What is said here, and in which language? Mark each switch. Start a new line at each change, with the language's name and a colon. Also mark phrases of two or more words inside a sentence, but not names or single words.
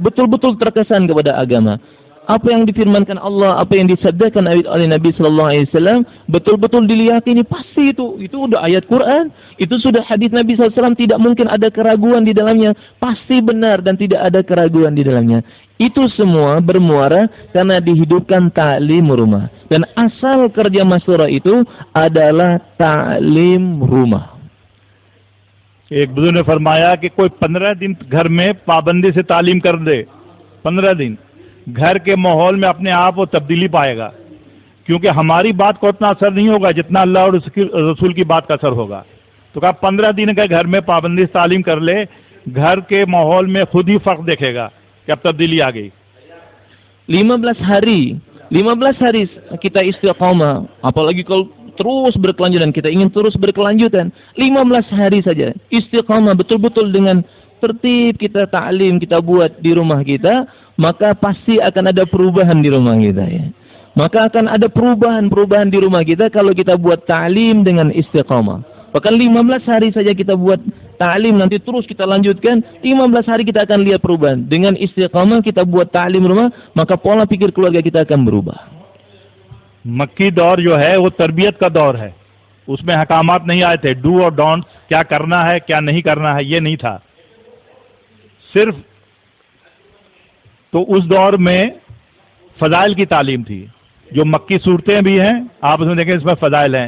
Indonesian: Betul-betul terkesan kepada agama. Apa yang difirmankan Allah, apa yang disabdakan oleh Nabi
Arabic: sallallahu alaihi wasallam
Indonesian: betul-betul diyakini, pasti itu udah ayat Quran, itu sudah hadis Nabi
Arabic: sallallahu alaihi wasallam,
Indonesian: tidak mungkin ada keraguan di dalamnya, pasti benar dan tidak ada keraguan di dalamnya. Itu semua bermuara karena dihidupkan ta'lim rumah. Dan asal kerja masyurah itu adalah ta'lim rumah.
Hindi: एक बुजुर्ग ने फरमाया कि कोई 15 दिन घर में पाबंदी से तालीम कर दे, 15 दिन घर के माहौल में अपने आप वो तब्दीली पाएगा, क्योंकि हमारी बात को उतना असर नहीं होगा जितना अल्लाह और उसकी रसूल की बात का असर होगा। तो कहा 15 दिन का घर में पाबंदी से तालीम कर ले, घर के माहौल में खुद ही फर्क देखेगा कि अब तब्दीली आ गई।
Indonesian: 15 hari kita istiqamah, apalagi kalau terus berkelanjutan, kita ingin terus berkelanjutan, 15 hari saja istiqamah betul-betul dengan tertib kita ta'lim kita buat di rumah kita, maka pasti akan ada perubahan di rumah kita ya. Maka akan ada perubahan di rumah kita kalau kita buat ta'lim dengan istiqamah. Bahkan 15 hari saja kita buat ta'lim, nanti terus kita lanjutkan, 15 hari kita akan lihat perubahan. Dengan istiqamah kita buat ta'lim rumah, maka pola pikir keluarga kita akan berubah.
Hindi: मक्की दौर जो है वो तरबियत का दौर है, उसमें हकामात नहीं आए थे, डू और डोंट, क्या करना है क्या नहीं करना है, ये नहीं था सिर्फ। तो उस दौर में फ़ज़ाइल की तालीम थी, जो मक्की सूरतें भी हैं आप उसमें देखें, इसमें फ़ज़ाइल हैं।